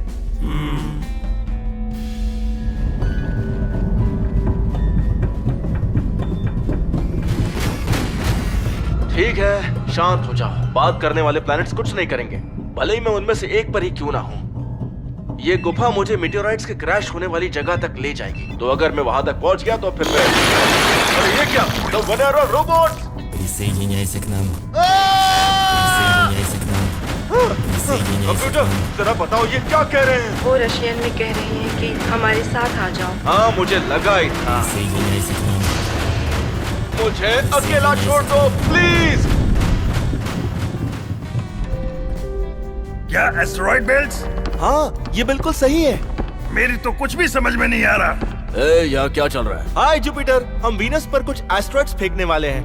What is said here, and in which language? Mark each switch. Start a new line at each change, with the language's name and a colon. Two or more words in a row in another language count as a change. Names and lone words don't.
Hindi: ठीक है, शांत हो जाओ। बात करने वाले प्लैनेट्स कुछ नहीं करेंगे, भले ही मैं उनमें से एक पर ही क्यों ना हूँ। ये गुफा मुझे मेटेओराइट्स के क्रैश होने वाली जगह तक ले जाएगी। तो अगर मैं वहां तक पहुंच गया तो फिर मैं... अरे ये क्या?
English: The Venera robots!
Russian: Присоединяйся к нам. Присоединяйся к нам. Присоединяйся к
Hindi: कंप्यूटर,
Russian: нам.
Hindi: जरा बताओ ये क्या कह रहे हैं? वो रशियन में कह रही हैं कि हमारे साथ आ जाओ। हाँ, मुझे लगा ही था।
Russian: Присоединяйся к нам.
Hindi: मुझे अकेला छोड़ दो प्लीज। क्या
English: asteroid belts?
Hindi: हाँ, ये बिल्कुल सही है। मेरी तो कुछ भी समझ में नहीं आ रहा। यहाँ क्या चल रहा है? हाय जुपिटर, हम वीनस पर कुछ एस्ट्रॉइड्स फेंकने वाले हैं।